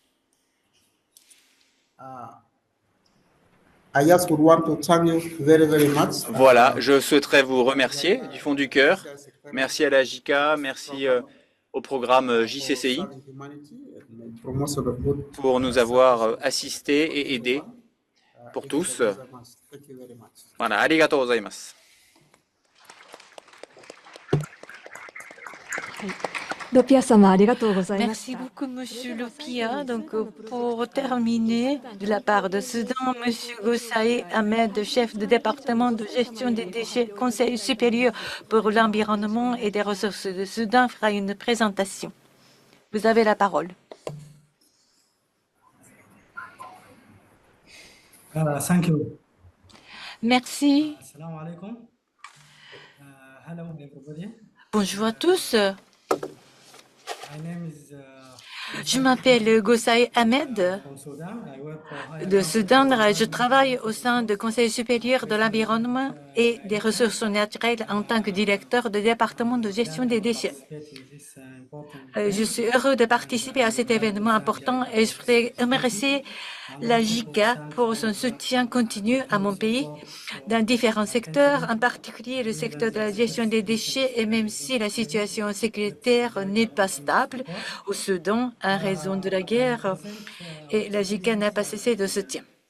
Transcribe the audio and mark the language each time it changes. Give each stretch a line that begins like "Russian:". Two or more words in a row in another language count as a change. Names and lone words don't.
French: Voilà, je souhaiterais vous remercier du fond du cœur. Merci à la JICA, merci au programme JCCI pour nous avoir assistés et aidés pour tous. Voilà,
Japanese: ありがとうございます.
French: Merci beaucoup, Monsieur Lopia. Donc, pour terminer, de la part de Soudan, Monsieur Gossaï Ahmed, chef de département de gestion des déchets, Conseil supérieur pour l'environnement et des ressources de Soudan, fera une présentation. Vous avez la parole.
English: Thank you.
French: Merci.
Arabic: السلام عليكم.
English: Hello, everybody.
French: Bonjour à tous.
English: My name is
French: Je m'appelle Gossaï Ahmed de Soudan. Je travaille au sein du Conseil supérieur de l'environnement et des ressources naturelles en tant que directeur du département de gestion des déchets. Je suis heureux de participer à cet événement important et je voudrais remercier la JICA pour son soutien continu à mon pays dans différents secteurs, en particulier le secteur de la gestion des déchets, et même si la situation sécuritaire n'est pas stable au Soudan en raison de la guerre, et la JICA n'a pas cessé de soutien.